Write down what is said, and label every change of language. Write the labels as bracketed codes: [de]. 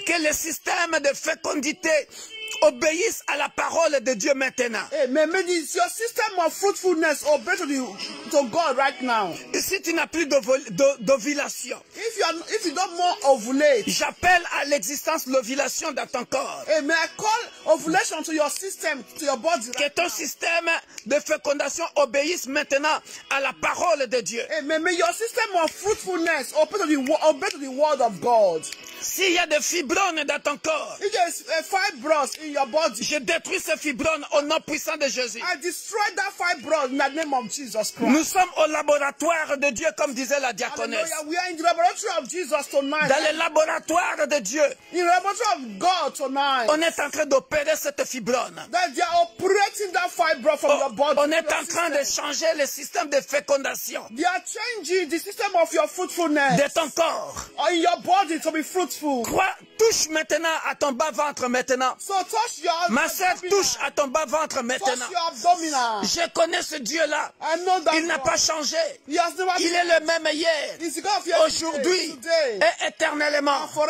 [fr] que le système de fécondité obéissent à la parole de Dieu maintenant. [en] May your system of fruitfulness obey to God right now. [fr] Si tu n'as plus d'ovulation, [en] if you don't more ovulate, [fr] j'appelle à l'existence l'ovulation dans ton corps. [en] May I call ovulation to your system, to your body. [fr] Que ton système de fécondation obéisse maintenant à la parole de Dieu. [en] May your system of fruitfulness obey to the word of God. [fr] S'il y a des fibromes dans ton corps, [en] if there is fibromes in your body, [fr] je détruis ces fibromes au nom puissant de Jésus. [en] I destroy that fibrome in the name of Jesus Christ. [fr] Nous sommes au laboratoire de Dieu, comme disait la diaconesse. [en] We are in the laboratory of Jesus tonight. [fr] Dans le laboratoire de Dieu, [en] in the laboratory of God tonight, [fr] on est en train d'opérer cette fibrome. [en] That they are operating that fibrome from your body. [fr] On est en train de changer le système de fécondation. [en] They are changing the system of your fruitfulness. [fr] De ton corps. [en] In your body to be fruitful. [fr] Touche maintenant à ton bas-ventre maintenant. [en] So touch your [fr] Ma sœur, touche à ton bas-ventre maintenant. [en] Touch your abdominal. [fr] Je connais ce Dieu-là. Il n'a pas changé. Il est le même hier, aujourd'hui et éternellement.